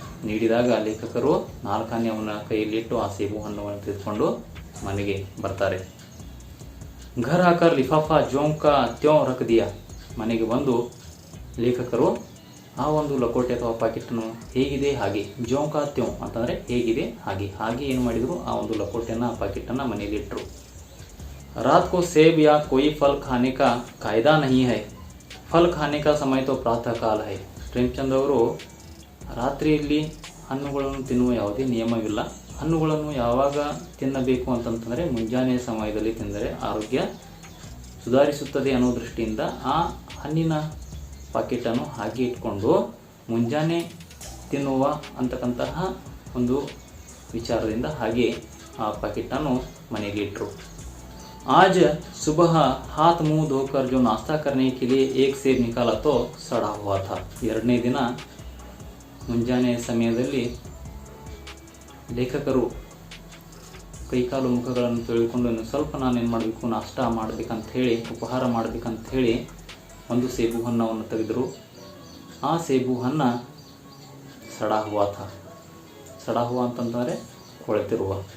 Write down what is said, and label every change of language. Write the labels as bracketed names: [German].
[Kannada] ನೀಡಿದಾಗ ಲೇಖಕರು 4 ಆನೆ ಅವನ ಕೈಯಲ್ಲಿಟ್ಟು ಆ ಸೇಬು ಹಣ್ಣುಗಳನ್ನು ತೆಗೆದುಕೊಂಡು ಮನೆಗೆ ಬರ್ತಾರೆ. [Hindi] घर आकर लिफाफा ज्यों का त्यों रख दिया. [Kannada] ಮನೆಗೆ ಬಂದು ಲೇಖಕರು ಆ ಒಂದು ಲಕೋಟೆ ಅಥವಾ ಪಾಕೆಟನ್ನು ಹೇಗಿದೆ ಹಾಗೆ, [Hindi] ज्यों का त्यों [Kannada] ಅಂತಂದರೆ ಹೇಗಿದೆ ಹಾಗೆ ಏನು ಮಾಡಿದರು, ಆ ಒಂದು ಲಕೋಟೆಯನ್ನು ಆ ಪಾಕೆಟನ್ನು ಮನೆಯಲ್ಲಿ ಇಟ್ಟರು. [Hindi] रात को सेब या कोई फल खाने का कायदा नहीं है, फल खाने का समय तो प्रातः काल है. [Kannada] ಪ್ರೇಮಚಂದ್ ಅವರು ರಾತ್ರಿಯಲ್ಲಿ ಹಣ್ಣುಗಳನ್ನು ತಿನ್ನುವ ಯಾವುದೇ ನಿಯಮವಿಲ್ಲ, ಹಣ್ಣುಗಳನ್ನು ಯಾವಾಗ ತಿನ್ನಬೇಕು ಅಂತಂತಂದರೆ ಮುಂಜಾನೆ ಸಮಯದಲ್ಲಿ ತಿಂದರೆ ಆರೋಗ್ಯ ಸುಧಾರಿಸುತ್ತದೆ ಅನ್ನೋ ದೃಷ್ಟಿಯಿಂದ ಆ ಹಣ್ಣಿನ ಪಾಕೆಟನ್ನು ಹಾಗೆ ಇಟ್ಕೊಂಡು ಮುಂಜಾನೆ ತಿನ್ನುವ ಅಂತಕ್ಕಂತಹ ಒಂದು ವಿಚಾರದಿಂದ ಹಾಗೆ ಆ ಪಾಕೆಟನ್ನು ಮನೆಗೆ ಇಟ್ಟರು. [Hindi] आज सुबह हाथ मुंह धोकर जो नाश्ता करने के लिए एक सेब निकाला तो सड़ा हुआ था. [Kannada] 2ನೇ ದಿನ ಮುಂಜಾನೆ ಸಮಯದಲ್ಲಿ ಲೇಖಕರು ಕೈಕಾಲು ಮುಖಗಳನ್ನು ತೊಳೆದುಕೊಂಡು ಇನ್ನು ಸ್ವಲ್ಪ ನಾನೇನು ಮಾಡಬೇಕು, ನಾಷ್ಟ ಮಾಡಬೇಕಂತ ಹೇಳಿ, ಉಪಹಾರ ಮಾಡಬೇಕಂತ ಹೇಳಿ ಒಂದು ಸೇಬು ಹಣ್ಣವನ್ನು ತೆಗೆದರು. ಆ ಸೇಬು ಹಣ್ಣು [Hindi] ಸಡಾ ಹುವಾ ಥಾ. ಸಡಾ ಹುವಾ [Kannada] ಅಂತಂದರೆ ಕೊಳೆತಿರುವ.